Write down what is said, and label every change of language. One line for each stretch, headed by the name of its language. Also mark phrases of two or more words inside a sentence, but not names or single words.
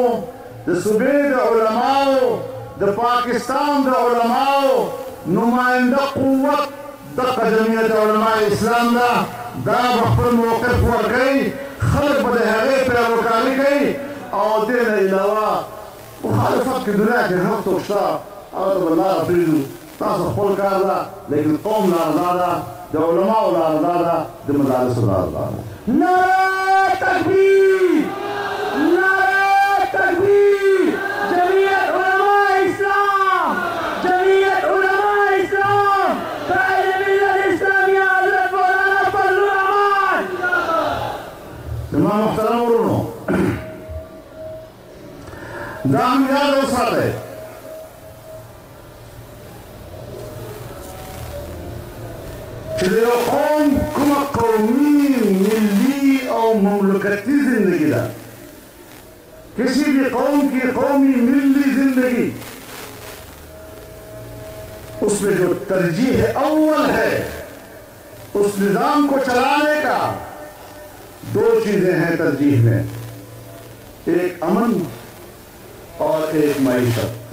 Pashto: د صوبې د علماو د پاکستان د علماو نماینده قوت دغه جمعیت علماء اسلام ده دا به خپل موقف ورکوي خلک به د هغې پیروکاري کوي او دې نه علاوه مخالفت کې دنیا کې هر څوک شته هغه ته به لاره پرېږدو تاسو خپل کار ده لیکن قوم لاره دا ده د علماو لاره دا ده د مدارسو لاره دا ده
Urdu: نعرہ تکبیر نعرہ تکبیر جمعیت علماء اسلام جمعیت علماء اسلام قائد ملت اسلامیہ حضرت مولانا فضل الرحمان
Pashto: زما محترم ورونو دا هم یاد وساتئ چې د یو قوم کومه قومي ملي او قوم مملکتی زندگی دا
Urdu: کسی بھی قوم کی قومی ملی زندگی اس میں جو ترجیح اول ہے اس نظام کو چلانے کا دو چیزیں ہیں ترجیح میں، ایک امن اور ایک معیشت۔